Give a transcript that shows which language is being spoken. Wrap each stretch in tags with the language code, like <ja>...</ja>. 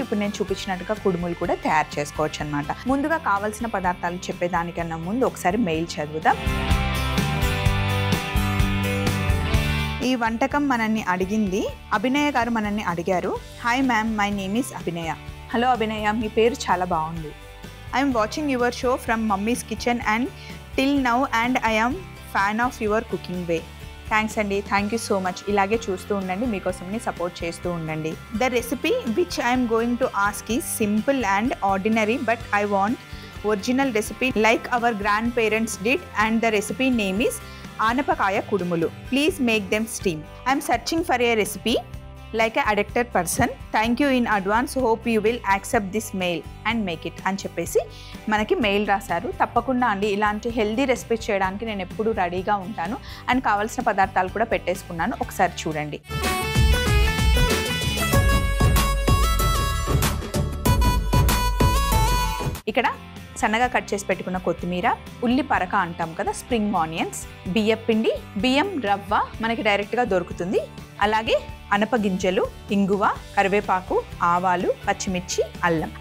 <te>ఇప్పుడు నేను చూపించినట్టుగా కుడుములు కూడా తయారు చేసుకోవచ్చు అనమాట. ముందుగా కావాల్సిన పదార్థాలు చెప్పేదానికన్నా ముందు ఒకసారి మెయిల్ చదువుదాం. ఈ వంటకం మనల్ని అడిగింది అభినయ గారు. మనల్ని అడిగారు,</te> <en>Hi ma'am, my name is Abhinaya.</en> <te>Hello అభినయ, మీ పేరు చాలా బాగుంది.</te> <en>I am watching your show from Mummy's Kitchen and till now and I am fan of your cooking way.</en> <te>Thanks అండి,</te> <en>Thank you so much.</en> <te>ఇలాగే చూస్తూ ఉండండి, మీకోసంని support చేస్తూ ఉండండి.</te> <en>The recipe which I am going to ask is simple and ordinary, but I want original recipe like our grandparents did, and the recipe name is Anapakaya Kudumulu. Please make them steam. I am searching for a recipe like a addicted person. Thank you in advance. Hope you will accept this mail and make it</en> <te>అని చెప్పేసి మనకి mail రాశారు. తప్పకుండా అండి, ఇలాంటి healthy recipe చేయడానికి నేను ఎప్పుడూ రెడీగా ఉంటాను. అండ్ కావాల్సిన పదార్థాలు కూడా పెట్టేసుకున్నాను, ఒకసారి చూడండి. ఇక్కడ సన్నగా కట్ చేసి పెట్టుకున్న కొత్తిమీర, ఉల్లి పరక అంటాం కదా, స్ప్రింగ్ ఆనియన్స్, బియ్యపిండి, బియ్యం రవ్వ మనకి డైరెక్ట్గా దొరుకుతుంది, అలాగే అనపగింజలు, ఇంగువ, కరివేపాకు, ఆవాలు, పచ్చిమిర్చి, అల్లం.</te>